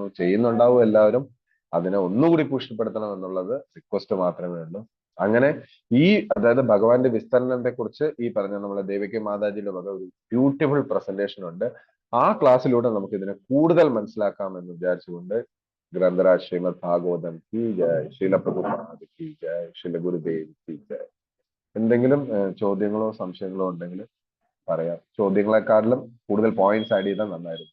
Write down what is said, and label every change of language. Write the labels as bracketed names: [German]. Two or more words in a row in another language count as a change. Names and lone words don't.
[Malayalam] ചെയ്യുന്നുണ്ടാവും എല്ലാവരും. അതിനെ ഒന്നുകൂടി പുഷ്ടിപ്പെടുത്തണം എന്നുള്ളത് റിക്വസ്റ്റ് മാത്രമേ ഉള്ളൂ. അങ്ങനെ അതായത് ഭഗവാന്റെ വിസ്തരണത്തെ കുറിച്ച് ഈ പറഞ്ഞ നമ്മളെ ദേവിക മാതാജിയുടെ വക ഒരു [English] beautiful presentation [Malayalam] ഉണ്ട്. ആ ക്ലാസ്സിലൂടെ നമുക്ക് ഇതിനെ കൂടുതൽ മനസ്സിലാക്കാം എന്ന് വിചാരിച്ചുകൊണ്ട് [Hindi] ग्रंथराज श्रीमद् भागवतम की जय, श्रील प्रभुपाद की जय, श्रील गुरुदेव की जय. [Malayalam] എന്തെങ്കിലും ചോദ്യങ്ങളോ സംശയങ്ങളോ ഉണ്ടെങ്കിൽ പറയാം. ചോദ്യങ്ങളെക്കാട്ടിലും കൂടുതൽ [English] points add [Malayalam] ചെയ്താൽ നന്നായിരുന്നു.